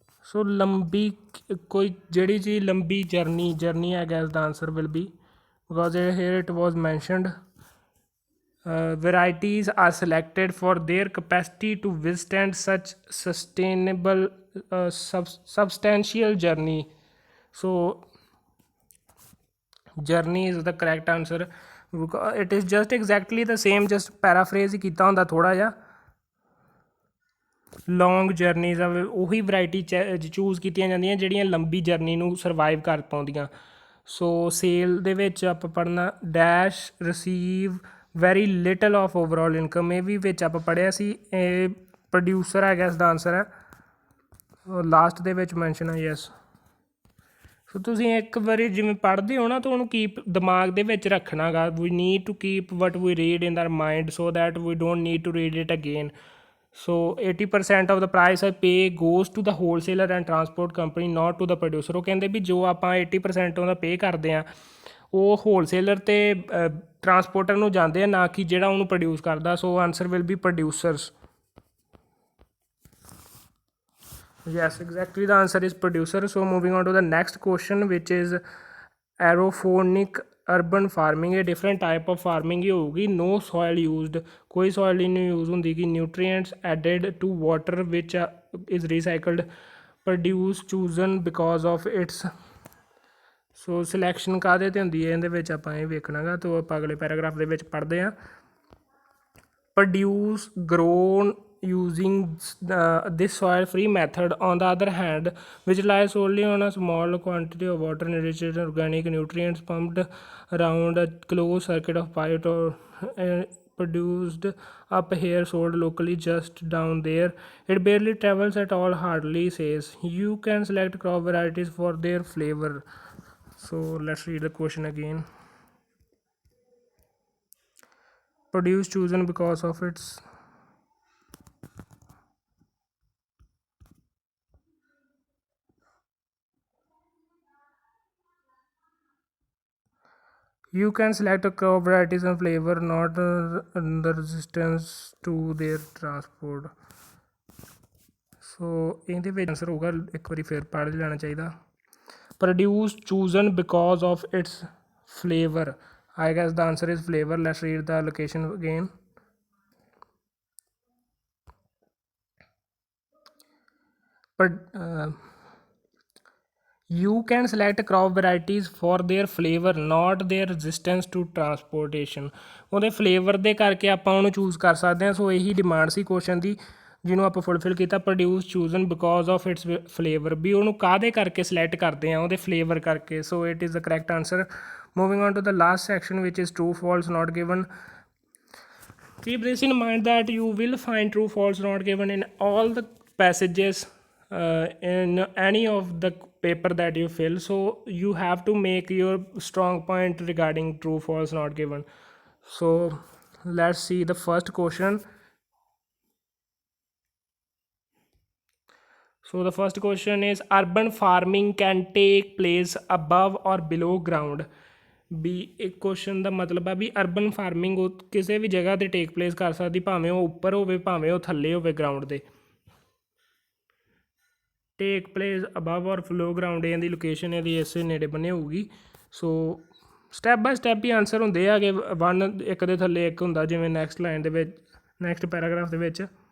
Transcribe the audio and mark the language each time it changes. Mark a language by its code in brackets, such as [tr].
[en] So [pa] ਲੰਬੀ ਕੋਈ ਜਿਹੜੀ ਚੀਜ਼ ਲੰਬੀ journey [en] I guess the answer will be, because here it was mentioned varieties are selected for their capacity to withstand such sustainable substantial journey. So journey is the correct answer. It is just exactly the same, just paraphrase [pa] ਹੀ ਕੀਤਾ ਹੁੰਦਾ ਥੋੜ੍ਹਾ ਜਿਹਾ। ਲੌਂਗ journeys ਆ, ਉਹੀ variety choose ਕੀਤੀਆਂ ਜਾਂਦੀਆਂ ਜਿਹੜੀਆਂ ਲੰਬੀ ਜਰਨੀ ਨੂੰ ਸਰਵਾਈਵ ਕਰ ਪਾਉਂਦੀਆਂ। ਸੋ ਸੇਲ ਦੇ ਵਿੱਚ ਆਪਾਂ ਪੜ੍ਹਨਾ [en] dash receive very little of overall income, [pa] ਇਹ ਵੀ ਵਿੱਚ ਆਪਾਂ ਪੜ੍ਹਿਆ ਸੀ। ਇਹ ਪ੍ਰੋਡਿਊਸਰ ਹੈ ਗੈਸ ਦਾ ਆਨਸਰ ਹੈ, ਲਾਸਟ ਦੇ ਵਿੱਚ ਮੈਂਸ਼ਨ ਹੈ। ਯੈਸ, ਸੋ ਤੁਸੀਂ ਇੱਕ ਵਾਰੀ ਜਿਵੇਂ ਪੜ੍ਹਦੇ ਹੋ ਨਾ ਤਾਂ ਉਹਨੂੰ ਕੀਪ ਦਿਮਾਗ ਦੇ ਵਿੱਚ ਰੱਖਣਾ ਗਾ। [en] We need to keep what we read in their mind so that we don't need to read it again. So 80% of the price I pay goes to the wholesaler and transport company, not to the producer. [pa] ਉਹ ਕਹਿੰਦੇ ਵੀ ਜੋ ਆਪਾਂ 80% ਉਹਦਾ ਪੇ ਕਰਦੇ ਹਾਂ ਉਹ wholesaler ਅਤੇ ਟਰਾਂਸਪੋਰਟਰ ਨੂੰ ਜਾਂਦੇ ਆ, ਨਾ ਕਿ ਜਿਹੜਾ ਉਹਨੂੰ ਪ੍ਰੋਡਿਊਸ ਕਰਦਾ। [en] So answer will be producers. Yes, exactly the answer is producer. So moving on to the next question, which is aeroponic urban farming। [pa] ਇਹ [en] different type of farming [pa] ਹੀ ਹੋਊਗੀ। [en] no soil used, [pa] ਕੋਈ ਸੋਇਲ ਹੀ ਨਹੀਂ ਯੂਜ਼ ਹੁੰਦੀ। [en] ਕਿ nutrients added to water which is recycled, produce chosen because of its. [pa] So selection ਕਾਹਦੇ 'ਤੇ ਹੁੰਦੀ ਹੈ ਇਹਦੇ ਵਿੱਚ ਆਪਾਂ ਇਹ ਵੇਖਣਾ ਗਾ। ਤਾਂ ਆਪਾਂ ਅਗਲੇ ਪੈਰਾਗ੍ਰਾਫ ਦੇ ਵਿੱਚ ਪੜ੍ਹਦੇ ਹਾਂ। [en] Produce grown using this soil free method, on the other hand, which relies solely on a small quantity of water enriched in organic nutrients pumped around a closed circuit of pipe or produced up here, sold locally just down there. It barely travels at all, hardly says. You can select crop varieties for their flavor. So let's read the question again. Produce chosen because of its you can select a crop varieties and flavor, not the resistance to their transport. [pa] So ਇਹਦੇ ਵਿੱਚ answer ਹੋਊਗਾ, ਇੱਕ ਵਾਰੀ ਫਿਰ ਪੜ੍ਹ ਲੈਣਾ ਚਾਹੀਦਾ। [en] Produce chosen because of its flavor. I guess the answer is flavor. Let's read the location again. But you can select crop varieties for their flavor, not their resistance to transportation. [pa] ਉਹਦੇ flavour ਦੇ ਕਰਕੇ ਆਪਾਂ ਉਹਨੂੰ choose ਕਰ ਸਕਦੇ ਹਾਂ। ਸੋ ਇਹੀ demand ਸੀ question ਦੀ, ਜਿਹਨੂੰ ਆਪਾਂ ਫੁਲਫਿਲ ਕੀਤਾ। [en] produce chosen because of its flavour, [pa] ਵੀ ਉਹਨੂੰ ਕਾਹਦੇ ਕਰਕੇ ਸਿਲੈਕਟ ਕਰਦੇ ਆ, ਉਹਦੇ ਫਲੇਵਰ ਕਰਕੇ। [en] So it is the correct answer. Moving on to the last section which is true false not given. Keep this in mind that you will find true false not given in all the passages in any of the paper that you fill. So you have to make your strong point regarding true false not given. So let's see the first question. So the first question is, urban farming can take place above or below ground. [pa] ਵੀ ਇੱਕ question ਦਾ ਮਤਲਬ ਆ ਵੀ urban farming ਉਹ ਕਿਸੇ ਵੀ ਜਗ੍ਹਾ 'ਤੇ ਟੇਕ place ਕਰ ਸਕਦੀ, ਭਾਵੇਂ ਉਹ ਉੱਪਰ ਹੋਵੇ ਭਾਵੇਂ ਉਹ ਥੱਲੇ ਹੋਵੇ ਗਰਾਊਂਡ ਦੇ। [en] take place above or below ground, [pa] ਇਹਦੀ ਲੋਕੇਸ਼ਨ ਇਹਦੀ ਇਸੇ ਨੇੜੇ ਬਣੇ ਹੋਊਗੀ। ਸੋ step by step he answer ਹੁੰਦੇ ਹੈਗੇ, ਵਨ ਇੱਕ ਦੇ ਥੱਲੇ ਇੱਕ ਹੁੰਦਾ, ਜਿਵੇਂ ਨੈਕਸਟ ਲਾਈਨ ਦੇ ਵਿੱਚ, ਨੈਕਸਟ ਪੈਰਾਗ੍ਰਾਫ ਦੇ ਵਿੱਚ।